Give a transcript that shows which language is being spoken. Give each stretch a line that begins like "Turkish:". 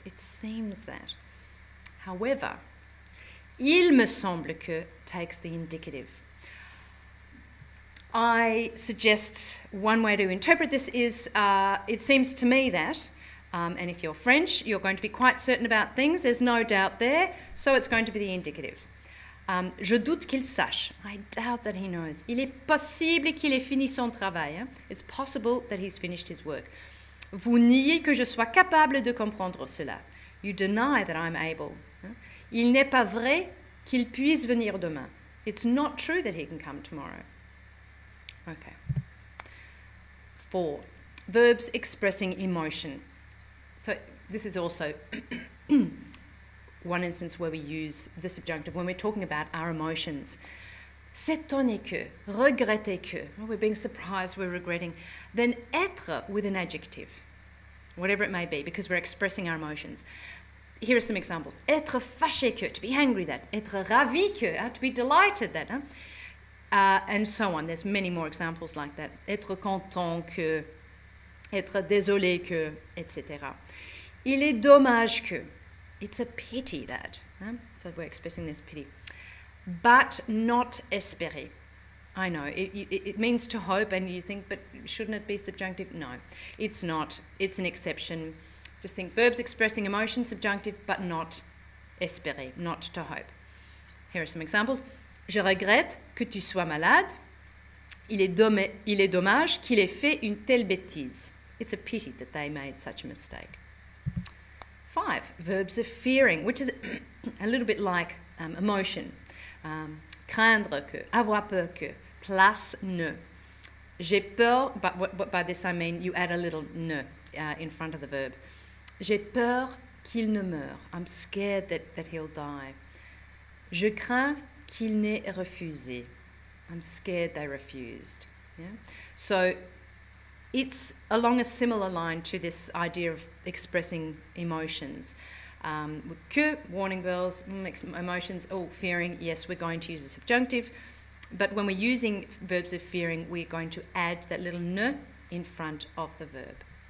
English: It seems that. However,
French: il me semble que
English: takes the indicative. I suggest one way to interpret this is, it seems to me that, and if you're French, you're going to be quite certain about things, there's no doubt there, so it's going to be the indicative.
French: Je doute qu'il sache.
English: I doubt that he knows. Il est possible qu'il ait fini son travail. It's possible that he's finished his work. Vous niez que je sois capable de comprendre cela. You deny that I'm able. Il n'est pas vrai qu'il puisse venir demain. It's not true that he can come tomorrow. Okay. 4. Verbs expressing emotion. So this is also one instance where we use the subjunctive when we're talking about our emotions.
French: S'étonner que, regretter que,
English: we're being surprised, we're regretting. Then être with an adjective, whatever it may be, because we're expressing our emotions. Here are some examples.
French: Être faché que,
English: to be angry that.
French: Être ravi que,
English: to be delighted that. And so on. There's many more examples like that.
French: Être content que, être désolé que, etc. Il est dommage que.
English: It's a pity that. So we're expressing this pity. But not espérer. I know, it means to hope, and you think, but shouldn't it be subjunctive? No, it's not. It's an exception. Just think verbs expressing emotion, subjunctive, but not espérer, not to hope. Here are some examples.
French: Je regrette que tu sois malade. Il est dommage qu'il ait fait une telle bêtise.
English: It's a pity that they made such a mistake. 5, verbs of fearing, which is a little bit like emotion.
French: Craindre que, avoir peur que,
English: place ne.
French: J'ai peur,
English: but by this I mean you add a little ne in front of the verb.
French: J'ai peur qu'il ne meure.
English: I'm scared that he'll die.
French: Je crains qu'il n'ait refusé.
English: I'm scared they refused. Yeah? So it's along a similar line to this idea of expressing emotions. Que, warning bells, emotions, fearing, yes, we're going to use a subjunctive. But when we're using verbs of fearing, we're going to add that little ne in front of the verb.